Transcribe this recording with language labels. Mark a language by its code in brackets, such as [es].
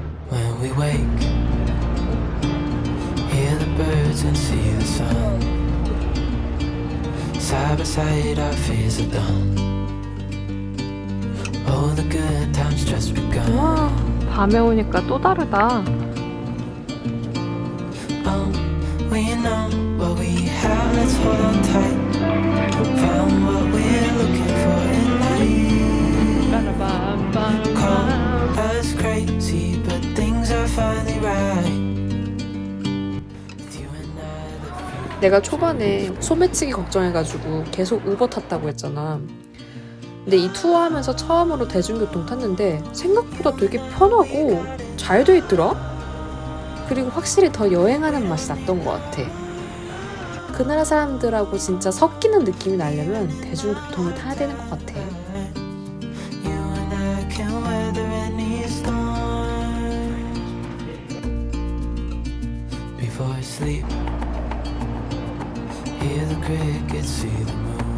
[en] When we wake, hear the birds and see the sun. Side by side our fears are done. All the good times just begun. [ko] 와, 밤에 오니까 또 다르다. [en] Oh, we know what we have, let's hold on tight. Found what we're looking for in life. Call us crazy, but things are finally right. With you and I, the future. [ko] 내가 초반에 소매치기 걱정해가지고 계속 우버 탔다고 했잖아. 근데 이 투어하면서 처음으로 대중교통 탔는데 생각보다 되게 편하고 잘 돼 있더라? 그리고 확실히 더 여행하는 맛이 났던 것 같아. 그 나라 사람들하고 진짜 섞이는 느낌이 나려면 대중교통을 타야 되는 것 같아. [en] You and I can weather any storm. Before I sleep, hear the crickets, see the moon.